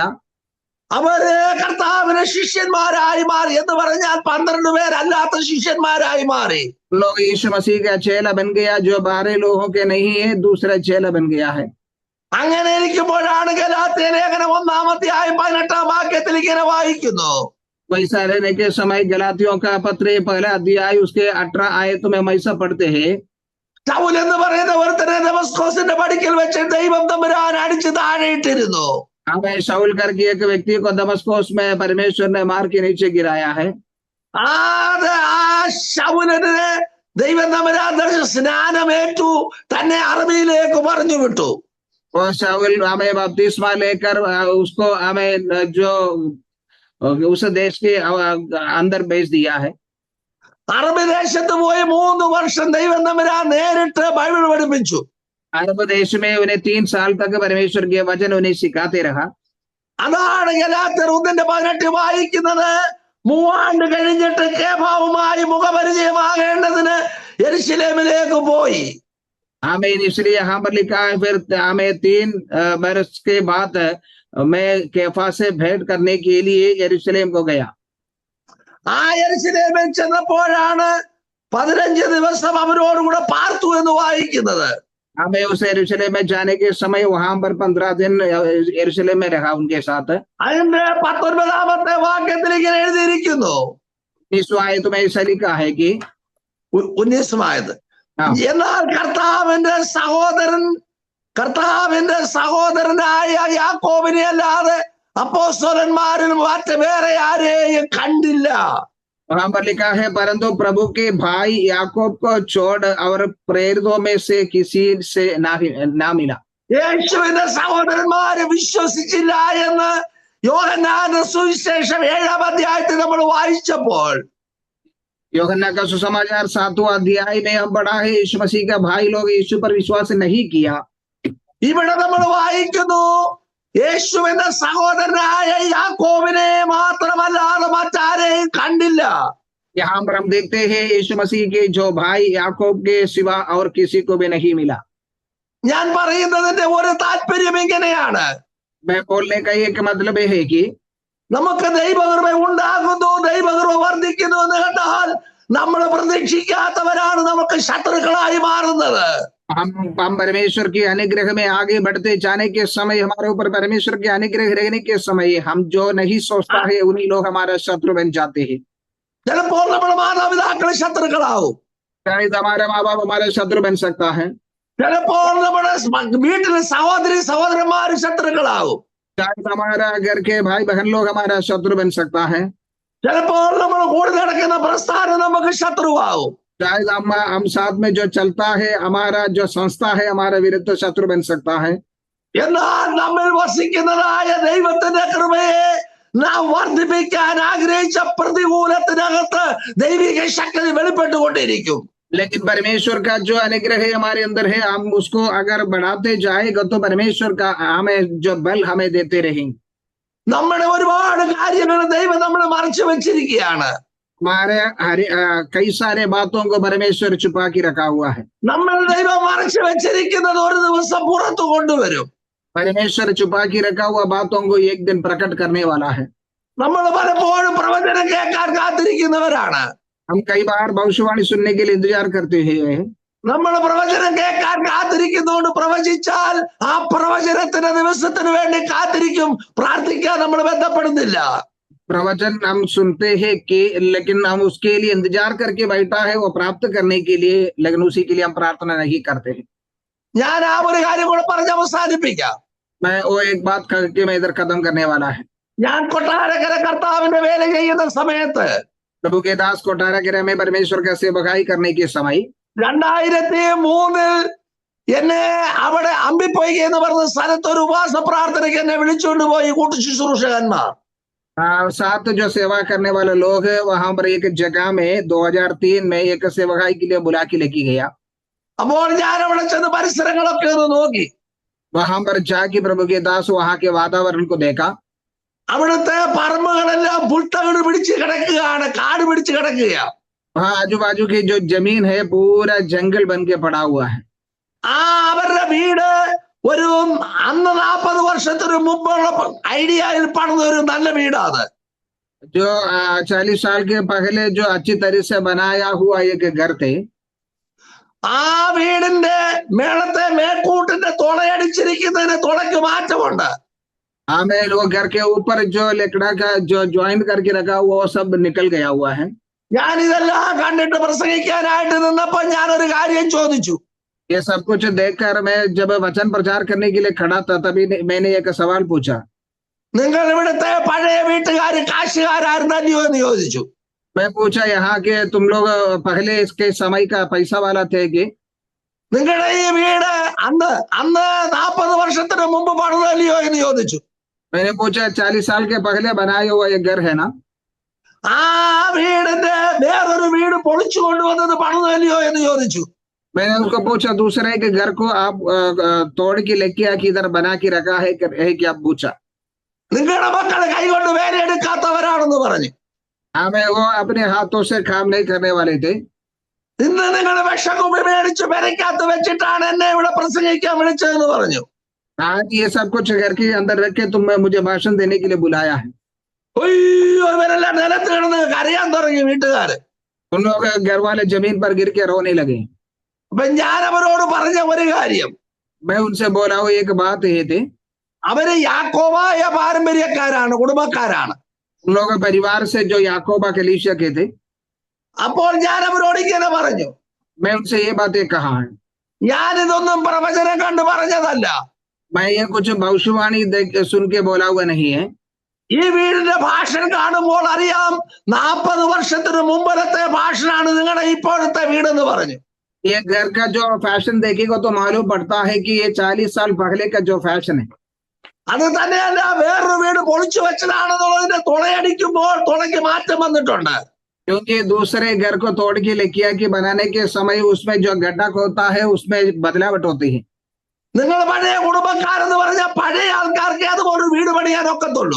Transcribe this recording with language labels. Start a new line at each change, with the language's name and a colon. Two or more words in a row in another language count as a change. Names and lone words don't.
Malayalam: അവര് കർത്താവിന് ശിഷ്യന്മാരായി മാറി. എന്ന് പറഞ്ഞാൽ 12 പേരല്ലാത്ത ശിഷ്യന്മാരായി മാറി.
Hindi: लोग यीशु मसीह का चेला बन गया, जो 12 लोगों के नहीं है, दूसरा चेला बन गया है।
Malayalam: അങ്ങനെ ഇരിക്കുമ്പോഴാണ് ഗലാത്യ ലേഖനം 1-ാം അധ്യായം 18-ാം വാക്യത്തിൽ ഇങ്ങനെ വായിക്കുന്നു.
Hindi: वैसा रहने के समय गलातियों का पत्र 1 अध्याय उसके 18 आयत में वैसा पढ़ते हैं,
Malayalam: ശൗൽ എന്ന് പറയുന്ന ഒരുത്തനെ ദമസ്കോസിന്റെ പടിക്കൽ വെച്ച് ദൈവം തമ്പുരാൻ അടിച്ച് താഴെയിട്ടിരുന്നു.
Hindi: हमें शाऊल करके एक व्यक्ति को दमस्कोस में परमेश्वर ने मार के नीचे गिराया है।
Malayalam: ആ ശൗലിന് ദൈവം തമ്പുരാൻ സ്നാനമേറ്റു തന്നെ അറബിയിലേക്ക് പറഞ്ഞു വിട്ടു.
Hindi: वो शाऊल हमें बपतिस्मा लेकर उसको हमें जो उस देश के अंदर भेज दिया है।
Malayalam: അറബ് ദേശത്ത് പോയി 3 വർഷം ദൈവം തമ്പുരാൻ നേരിട്ട് ബൈബിൾ പഠിപ്പിച്ചു.
Hindi: अरब देश में उन्हें 3 साल तक परमेश्वर के वचन उन्हें सिखाते रहा।
Malayalam: അതാണ് ഗലാത്യർ 1:18 വായിക്കുന്നത്. 3 ആണ്ട് കഴിഞ്ഞിട്ട് കേഫാവുമായി മുഖപരിചയമാകേണ്ടതിന് യെരുശലേമിലേക്ക് പോയി.
Hindi: आमीन। इसलिए यहाँ पर लिखा है फिर हमें 3 बरस के बाद मैं कैफा से भेंट करने के लिए यरूशलेम को गया।
Malayalam: ആ യെരൂശലേമിൽ ചെന്നപ്പോഴാണ് 15 ദിവസം അവരോടുകൂടെ പാർത്തു എന്ന് വായിക്കുന്നത്.
Hindi: हमें उस यरूशलेम में जाने के समय वहां पर 15 दिन यरूशलेम में रहा उनके साथ।
Malayalam: അതിന്റെ 19-ാമത്തെ വാക്യത്തിൽ ഇങ്ങനെ എഴുതിയിരിക്കുന്നു,
Hindi: 19वां आयत में ऐसा लिखा है कि
Malayalam: 19-ായത്,
Hindi: हाँ,
Malayalam: എന്നാൽ കർത്താവിന്റെ സഹോദരനായ യാക്കോബിനെ അല്ലാതെ അപ്പോസ്തലന്മാരിൽ മറ്റ് വേറെ ആരെയും കണ്ടില്ല.
Hindi: वहां पर लिखा है परंतु प्रभु के भाई याकूब को छोड़ और प्रेरितों में से किसी से ना मिला।
Malayalam: യേശുവിന്റെ സഹോദരന്മാര് വിശ്വസിച്ചില്ല എന്ന് യോഹന്നാന്റെ സുവിശേഷം 7-ാം അധ്യായത്തിൽ നമ്മൾ വായിച്ചപ്പോൾ
Hindi: यूहन्ना का सुसमाचार 7वां अध्याय में हम पढ़ा है यीशु मसीह का भाई लोग यीशु पर विश्वास नहीं किया।
Malayalam: ഇവിടെ നമ്മൾ വായിക്കുന്നു, യേശുവിന്റെ സഹോദരനായ യാക്കോബിനെ മാത്രമല്ലാതെ മറ്റാരെയും കണ്ടില്ല.
Hindi: यहाँ पर हम देखते हैं यीशु मसीह के जो भाई याकूब के सिवा और किसी को भी नहीं मिला।
Malayalam: ഞാൻ പറയുന്നതിന്റെ ഒരു താല്പര്യം ഇങ്ങനെയാണ്,
Hindi: मैं बोलने का एक मतलब है कि
Malayalam: നമുക്ക് ദൈവകൃപ ഉണ്ടാകുന്നു, ദൈവകൃപ വർദ്ധിക്കുന്നു എന്ന് കണ്ടാൽ നമ്മൾ പ്രതീക്ഷിക്കാത്തവരാണ് നമുക്ക് ശത്രുക്കളായി മാറുന്നത്.
Hindi: हम परमेश्वर के अनुग्रह में आगे बढ़ते जाने के समय हमारे ऊपर परमेश्वर के अनुग्रह रहने के समय हम जो नहीं सोचता है उन्हीं लोग हमारा शत्रु बन जाते हैं।
Malayalam: ചിലപ്പോൾ നമ്മുടെ മാതാപിതാക്കൾ ശത്രുക്കളാവും,
Hindi: शायद हमारे माँ बाप हमारा शत्रु बन सकता है,
Malayalam: ചിലപ്പോൾ നമ്മുടെ വീട്ടിലെ സഹോദരന്മാർ ശത്രുക്കളാവും,
Hindi: शायद हमारा घर के भाई बहन लोग हमारा शत्रु बन सकता है,
Malayalam: ചിലപ്പോൾ നമ്മൾ കൂടെ നടക്കുന്ന പ്രസ്ഥാനം നമുക്ക് ശത്രുവാവും.
Hindi: शायद हम साथ में जो चलता है हमारा जो संस्था है हमारा विरुद्ध शत्रु बन सकता है।
Malayalam: എന്നാൽ നമ്മൾ വസിക്കുന്നതായ ദൈവത്തിന്റെ കൃപയെ നാം വർദ്ധിപ്പിക്കാൻ ആഗ്രഹിച്ച പ്രതികൂലത്തിനകത്ത് ദൈവിക ശക്തി വെളിപ്പെട്ടുകൊണ്ടിരിക്കും.
Hindi: लेकिन परमेश्वर का जो अनुग्रह है हमारे अंदर है, हम उसको अगर बढ़ाते जाएगा तो परमेश्वर का हमें जो बल हमें देते रहेंगे।
Malayalam: നമ്മുടെ ഒരുപാട് കാര്യങ്ങൾ ദൈവം നമ്മളെ മറച്ചു വെച്ചിരിക്കുകയാണ്.
Hindi: हमारे कई सारे बातों को परमेश्वर छुपा के रखा हुआ है।
Malayalam: നമ്മൾ ദൈവം മറച്ചു വെച്ചിരിക്കുന്നത് ഒരു ദിവസം പുറത്തു കൊണ്ടുവരും.
Hindi: परमेश्वर छुपा के रखा हुआ बातों को एक दिन प्रकट करने वाला है।
Malayalam: നമ്മൾ പലപ്പോഴും പ്രവചനം കേൾക്കാൻ കാത്തിരിക്കുന്നവരാണ്.
Hindi: हम कई बार भविष्यवाणी सुनने के लिए इंतजार करते हैं।
Malayalam: നമ്മൾ പ്രവചനം കേൾക്കാൻ കാത്തിരിക്കുന്നതുകൊണ്ട് പ്രവചിച്ചാൽ ആ പ്രവചനത്തിന്റെ ദിവസത്തിന് വേണ്ടി കാത്തിരിക്കും, പ്രാർത്ഥിക്കാൻ നമ്മൾ ബന്ധപ്പെടുന്നില്ല.
Hindi: प्रवचन हम सुनते हैं कि लेकिन हम उसके लिए इंतजार करके बैठा है वो प्राप्त करने के लिए, लेकिन उसी के लिए हम प्रार्थना नहीं करते हैं।
Malayalam: ഞാൻ ആ ഒരു കാര്യം കൂടെ പറഞ്ഞ് അവസാനിപ്പിക്കാം.
Hindi: मैं वो एक बात करके मैं इधर खत्म करने वाला है।
Malayalam: ഞാൻ കൊട്ടാരക്കര കർത്താവിന്റെ വേല ചെയ്യുന്ന സമയത്ത്
Hindi: प्रभु के दास कोटारकरा में परमेश्वर का सेवकाई करने के समय
Malayalam: 2003 എന്നെ അവിടെ അമ്പിപ്പൊയ്ക എന്ന് പറഞ്ഞ സ്ഥലത്ത് ഒരു ഉപവാസ പ്രാർത്ഥനയ്ക്ക് എന്നെ വിളിച്ചുകൊണ്ട് പോയി കൂട്ടു ശുശ്രൂഷകന്മാർ.
Hindi: साथ जो सेवा करने वाले लोग है वहां पर एक जगह में 2003 में एक सेवकाई के लिए बुला के लेके गया।
Malayalam: അപ്പോൾ ഞാൻ അവിടെ ചെന്ന് പരിസരങ്ങളൊക്കെ ഒന്ന് നോക്കി.
Hindi: वहां पर जाके प्रभु के दास वहां के वातावरण को देखा।
Malayalam: അവിടുത്തെ പറമ്പുകളെല്ലാം പുൽത്തകിട് പിടിച്ച് കിടക്കുകയാണ്, കാട് പിടിച്ച് കിടക്കുക.
Hindi: वहाँ आजू बाजू की जो जमीन है पूरा जंगल बन के पड़ा हुआ है।
Malayalam: അവരുടെ വീട് ഒരു അന്ന് 40 വർഷത്തിന് മുമ്പുള്ള ഐഡിയയിൽ പണിത ഒരു നല്ല വീടാണ്.
Hindi: जो 40 साल के पहले जो अच्छी तरह से बनाया हुआ एक घर थे।
Malayalam: ആ വീടിന്റെ മേളത്തെ മേൽക്കൂട്ടിന്റെ തുളയടിച്ചിരിക്കുന്നതിന് തുളയ്ക്ക് മാറ്റമുണ്ട്.
Hindi: हमें वो घर के ऊपर जो लकड़ा का जो ज्वाइन करके रखा हुआ वो सब निकल गया हुआ है।
Malayalam: ഞാൻ ഇതെല്ലാം കണ്ടിട്ട് പ്രസംഗിക്കാനായിട്ട് നിന്നപ്പോ ഞാനൊരു കാര്യം ചോദിച്ചു.
Hindi: ये सब कुछ देखकर मैं जब वचन प्रचार करने के लिए खड़ा था तभी मैंने एक सवाल पूछा,
Malayalam: നിങ്ങൾ ഇവിടുത്തെ പഴയ വീട്ടുകാർ കാശുകാരായിരുന്നല്ലയോ എന്ന് ചോദിച്ചു.
Hindi: मैं पूछा यहाँ के तुम लोग पहले इसके समय का पैसा वाला थे कि
Malayalam: നിങ്ങളുടെ ഈ വീട് അന്ന് 40 വർഷത്തിന് മുമ്പ് പണിതല്ലയോ എന്ന് ചോദിച്ചു.
Hindi: मैंने पूछा 40 साल के पहले बनाया हुआ एक घर है ना?
Malayalam: ആ വീടിന്റെ വേറൊരു വീട് പൊളിച്ചു കൊണ്ടുവന്നത് പണിതല്ലയോ എന്ന് ചോദിച്ചു.
Hindi: मैंने उसको पूछा दूसरे के घर को आप तोड़ के लेके आके इधर बना के रखा है कि आप पूछा?
Malayalam: നിങ്ങളുടെ മക്കൾ കൈകൊണ്ട് വേലയെടുക്കാത്തവരാണെന്ന് പറഞ്ഞു.
Hindi: हमें वो अपने हाथों से काम नहीं करने वाले थे।
Malayalam: ഇന്ന് നിങ്ങൾ വിഷക്കുപ്പി മേടിച്ച് പെരയ്ക്കകത്ത് വെച്ചിട്ടാണ് എന്നെ ഇവിടെ പ്രസംഗിക്കാൻ വിളിച്ചതെന്ന് പറഞ്ഞു.
Hindi: आज ये सब कुछ घर के अंदर रख के तुम मुझे भाषण देने के लिए बुलाया है।
Malayalam: ഒയ്യോ, ഇവരെല്ലാം നിലത്ത് കിടന്ന് കരയാൻ തുടങ്ങി വീട്ടുകാര്.
Hindi: उन लोग घर वाले जमीन पर गिर के रोने लगे।
Malayalam: അപ്പൊ ഞാൻ അവരോട് പറഞ്ഞ ഒരു കാര്യം,
Hindi: मैं उनसे बोला हूँ एक बात ये थी,
Malayalam: അവര് യാക്കോബായ പാരമ്പര്യക്കാരാണ്, കുടുംബക്കാരാണ്.
Hindi: उन लोग परिवार से जो याकोबा कलीसिया के थे।
Malayalam: അപ്പോൾ ഞാൻ അവരോട് ഇങ്ങനെ പറഞ്ഞു,
Hindi: मैं उनसे ये बातें कहा है,
Malayalam: ഞാനിതൊന്നും പ്രവചനം കണ്ടു പറഞ്ഞതല്ല.
Hindi: मैं ये कुछ भविष्यवाणी सुन के बोला हुआ नहीं है।
Malayalam: ഈ വീടിന്റെ ഭാഷണം കാണുമ്പോൾ അറിയാം 40 വർഷത്തിന് മുമ്പത്തെ ഭാഷണാണ് നിങ്ങളുടെ ഇപ്പോഴത്തെ വീടെന്ന് പറഞ്ഞു.
Hindi: ये घर का जो फैशन देखेगा तो मालूम पड़ता है कि ये 40 साल पहले का जो फैशन है।
Malayalam: അത് തന്നെയല്ല, വേറൊരു വീട് പൊളിച്ചു വെച്ചതാണെന്നുള്ളതിന്റെ തുളയടിക്കുമ്പോൾ തുളയ്ക്ക് മാറ്റം വന്നിട്ടുണ്ട്.
Hindi: क्योंकि दूसरे घर को तोड़ के लेकिया की बनाने के समय उसमें जो गड्ढा होता है उसमें बदलावट होती है।
Malayalam: നിങ്ങൾ പഴയ കുടുംബക്കാരെന്ന് പറഞ്ഞാൽ പഴയ ആൾക്കാർക്ക് അതുപോലെ ഒരു വീട് പണിയാൻ ഒക്കത്തുള്ളൂ.